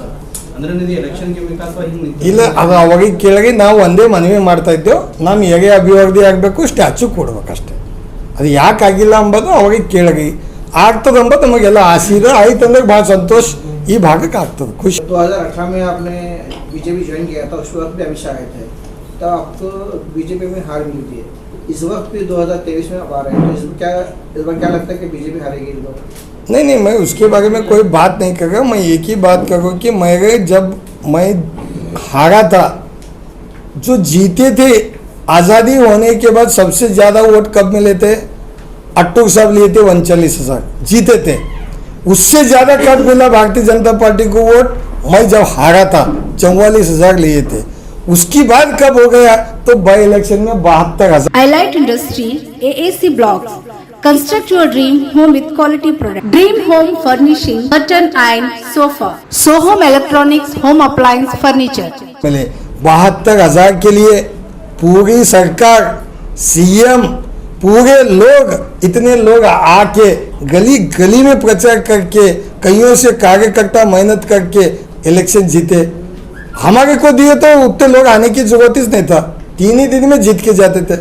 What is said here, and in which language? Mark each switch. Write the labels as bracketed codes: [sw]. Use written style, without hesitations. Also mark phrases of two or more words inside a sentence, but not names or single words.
[kn] ಅಂದ್ರೆ ನೀವು ಎಲೆಕ್ಷನ್ಗೆ ಬೇಕಾಅಥವಾ ಹಿಂಗೆ ಇಲ್ಲ, ಅದು ಅವಾಗ ಕೆಳಗೆ ನಾವು ಒಂದೇ ಮನವಿ ಮಾಡ್ತಾ ಇದ್ದೇವೆ, ನಮ್ಮ ಹೇಗೆ ಅಭಿವೃದ್ಧಿ ಆಗಬೇಕು, ಸ್ಟ್ಯಾಚು ಕೊಡ್ಬೇಕಷ್ಟೇ. ಅದು ಯಾಕೆ ಆಗಿಲ್ಲ ಅಂಬೋದು ಅವಾಗ ಕೆಳಗೆ ಆಗ್ತದೆ ಅಂಬೋದು ನಮಗೆಲ್ಲ ಆಸೆ ಇದೆ. ಆಯ್ತು ಅಂದ್ರೆ ಭಾಳ ಸಂತೋಷ, ಈ ಭಾಗಕ್ಕೆ ಆಗ್ತದೆ, ಖುಷಿ. [hi] 2018 में आपने बीजेपी ज्वाइन किया था, उस वक्त भी अमित शाह आए थे, तब आपको बीजेपी में हार मिली थी. इस वक्त भी 2023 में आप आ रहे हैं, तो इस बार क्या लगता है कि बीजेपी हारेगी इस बार? नहीं, मैं उसके बारे में कोई बात नहीं कर रहा. मैं एक ही बात कर रहा हूँ कि जब मैं हारा था, जो जीते थे आज़ादी होने के बाद सबसे ज़्यादा वोट कब मिले थे? अट्टू साहब लिए थे 39,000 जीते थे। उससे ज़्यादा कब मिला भारतीय जनता पार्टी को वोट? मैं जब हारा था 44,000 लिए थे। उसकी बाद कब हो गया? तो बाई इलेक्शन में 72,000। [en] Highlight Industry, AAC Blocks. Construct your dream home with quality product. Dream Home Furnishing, curtain iron, sofa. Sohom Electronics, home appliance, furniture. [hi] मिले 72,000 के लिए पूरी सरकार, सीएम, पूरे लोग, इतने लोग आके गली गली में प्रचार करके, कईयों से कार्यकर्ता मेहनत करके इलेक्शन जीते। हमारे को दिए तो उतने लोग आने की जरूरत ही नहीं था, 3 ही दिन में जीत के जाते थे।